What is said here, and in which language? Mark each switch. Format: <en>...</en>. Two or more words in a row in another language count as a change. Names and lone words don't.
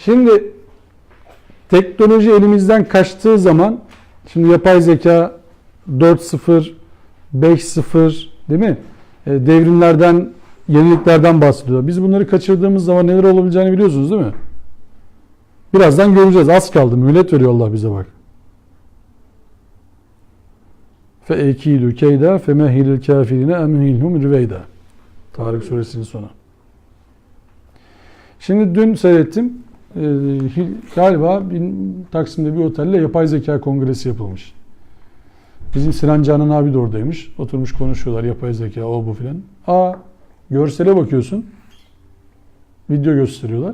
<tr>Şimdi teknoloji elimizden kaçtığı zaman, şimdi yapay zeka 4.0, 5.0 değil mi? Devrimlerden, yeniliklerden bahsediyor. Biz bunları kaçırdığımız zaman neler olabileceğini biliyorsunuz değil mi? Birazdan göreceğiz. Az kaldı. Mühlet veriyor Allah bize bak.</tr> <ar>فَاَكِيدُ كَيْدًا فَمَهِلِ الْكَافِرِينَ اَمْهِلْهُمْ رِوَيْدًا.</ar> <tr>Tarık suresinin sonu. Şimdi dün seyrettim. Galiba Taksim'de bir otelde yapay zeka kongresi yapılmış. Bizim Sinan Canan abi de oradaymış. Oturmuş konuşuyorlar yapay zeka, o bu filan. Görsele bakıyorsun. Video gösteriyorlar.</tr>